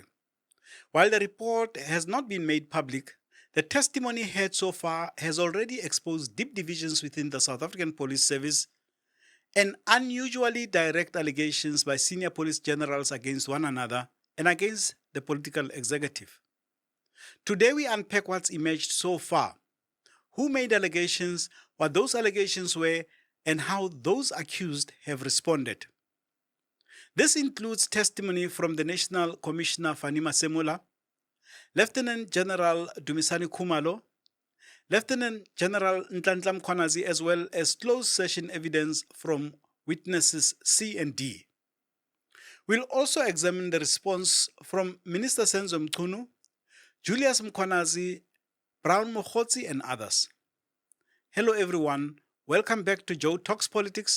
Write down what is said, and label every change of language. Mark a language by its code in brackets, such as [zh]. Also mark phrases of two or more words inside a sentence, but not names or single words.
[en] While the report has not been made public, the testimony heard so far has already exposed deep divisions within the South African Police Service and unusually direct allegations by senior police generals against one another and against the political executive. Today, we unpack what's emerged so far, who made allegations, what those allegations were, and how those accused have responded. This includes testimony from the National Commissioner Fannie Masemola, Lieutenant General Dumisani Khumalo, Lieutenant General Nhlanhla Mkhwanazi, as well as closed session evidence from witnesses C and D. We'll also examine the response from Minister Senzo Mchunu, Julius Mkhwanazi, Brown Mogotsi, and others. Hello everyone, welcome back to Joe Talks Politics.